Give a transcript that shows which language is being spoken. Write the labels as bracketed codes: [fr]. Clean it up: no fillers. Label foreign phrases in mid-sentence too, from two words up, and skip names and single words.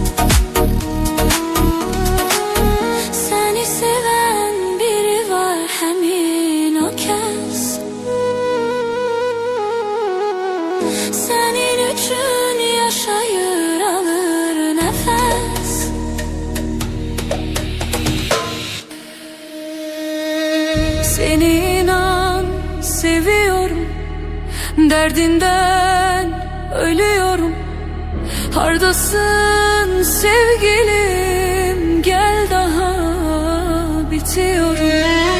[az] Səni sevən biri var, həmin o kəs. Sənin üçün yaşayır, alır nəfəs. [tr] Seni inan seviyorum, derdinden ölüyorum. [az] Hardasın sevgilim, [tr] gel daha bitiyorum.